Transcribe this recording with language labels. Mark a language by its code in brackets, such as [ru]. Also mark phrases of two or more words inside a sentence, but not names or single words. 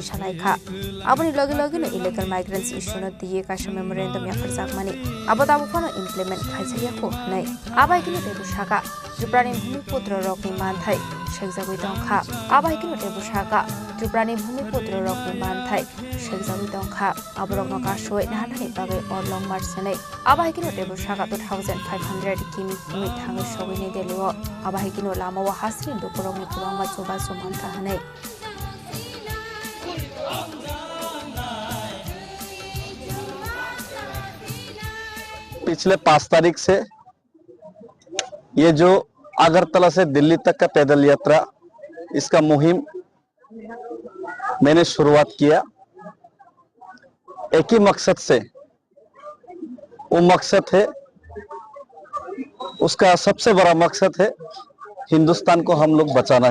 [brx] सालायखा आबनि लगे लगेनो [en] illegal migrants [brx] इस्युनो दिए काशा मेमोरेन्डम याफोर जागमानि आबदाबुफोरनो इमप्लिमेन्ट खायजायाखौ नै आबाहायकिनो तेबु साका त्रिपुरानि भूमिपुत्र रकनि मानथाय शेखजागुइ दंखा आबाहायकिनो तेबु साका त्रिपुरानि भूमिपुत्र रकनि मानथाय शेखजागुइ दंखा आबरकनो काशुइ नाहानानि बागै अरलं मार्चनै आबाहायकिनो तेबु साका 2500 किमी भूमि थाङै सगैनि देलिओ आबाहायकिनो लामावा हास्रि दुखुरकनि गोबां जबा जमानथा हनै [hi] पिछले 5 तारीख से ये जो अगरतला से दिल्ली तक का पैदल यात्रा इसका मुहिम मैंने शुरुआत किया एक ही मकसद से वो मकसद है उसका सबसे बड़ा मकसद है हिंदुस्तान को हम लोग बचाना